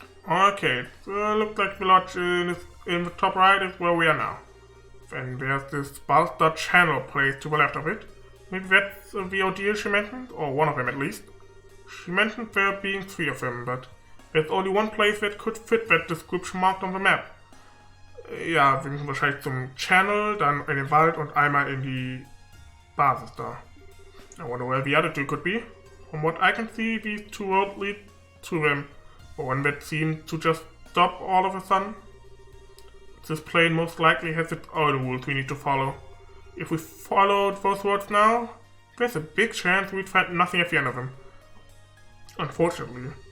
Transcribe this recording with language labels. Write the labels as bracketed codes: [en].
[en] Okay, so looks like the lodge in the top right is where we are now. Then there's this Balster channel place to the left of it. Maybe that's the ordeal she mentioned, or one of them at least. She mentioned there being 3 of them, but there's only one place that could fit that description marked on the map. [de] Ja, wir müssen wahrscheinlich zum Channel, dann in den Wald und einmal in die Basis da. [en] I wonder where the other 2 could be. From what I can see, these two roads lead to them, but one that seemed to just stop all of a sudden. This plane most likely has its own rules we need to follow. If we followed those roads now, there's a big chance we'd find nothing at the end of them. Unfortunately.